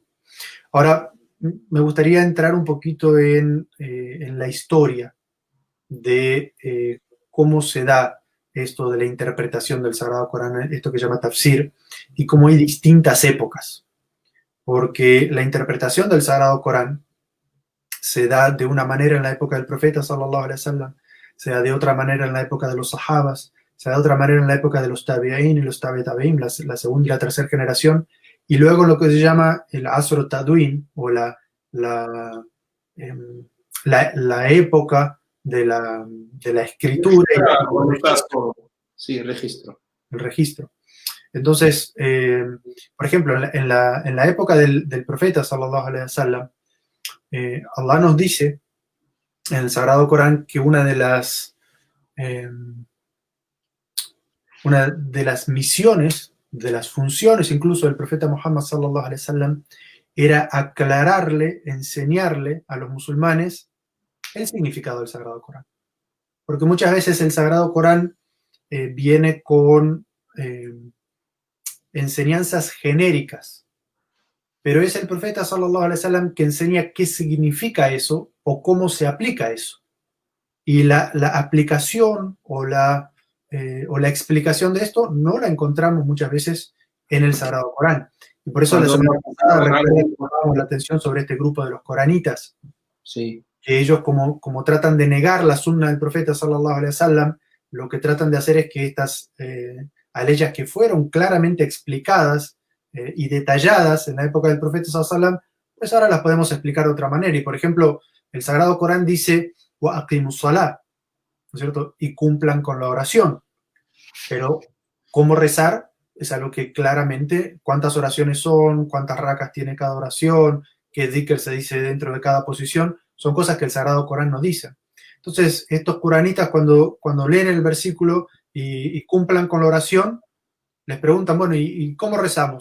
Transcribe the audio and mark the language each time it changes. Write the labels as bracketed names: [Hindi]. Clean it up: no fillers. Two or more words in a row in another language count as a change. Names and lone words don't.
[Spanish] Ahora, me gustaría entrar un poquito en la historia de cómo se da esto de la interpretación del Sagrado Corán, esto que se llama tafsir, y cómo hay distintas épocas. Porque la interpretación del Sagrado Corán se da de una manera en la época del profeta, [Arabic] صلى الله عليه وسلم, [Spanish] se da de otra manera en la época de los sahabas, se da de otra manera en la época de los tabi'in y los tabi'in, la segunda y la tercera generación, y luego lo que se llama el [Arabic] عصر التدوين, [Spanish] o la época de la escritura y sí, registro. el registro. Entonces, por ejemplo, en la época del profeta, [Arabic] صلى الله عليه وسلم, [Spanish] Allah nos dice en el Sagrado Corán que una de las misiones, de las funciones incluso del profeta Muhammad [Arabic] صلى الله عليه وسلم, [Spanish] era aclararle, enseñarle a los musulmanes el significado del Sagrado Corán. Porque muchas veces el Sagrado Corán viene con enseñanzas genéricas, pero es el profeta [Arabic] صلى الله عليه وسلم [Spanish] que enseña qué significa eso o cómo se aplica eso. Y la aplicación o la explicación de esto no la encontramos muchas veces en el Sagrado Corán. Y por eso la semana pasada recuerdo la atención sobre este grupo de los coranitas. Sí. Que ellos como tratan de negar la sunna del profeta [Arabic] صلى الله عليه وسلم, [Spanish] lo que tratan de hacer es que estas aleyas que fueron claramente explicadas y detalladas en la época del profeta [Arabic] صلى الله عليه وسلم, [Spanish] pues ahora las podemos explicar de otra manera. Y por ejemplo, el Sagrado Corán dice [Arabic] وأقيموا الصلاة, [Spanish] ¿no es cierto? Y cumplan con la oración. Pero cómo rezar es algo que claramente, cuántas oraciones son, cuántas rakas tiene cada oración, qué dhikr se dice dentro de cada posición, son cosas que el Sagrado Corán no dice. Entonces, estos coranitas cuando leen el versículo y cumplan con la oración, les preguntan, bueno, ¿y cómo rezamos?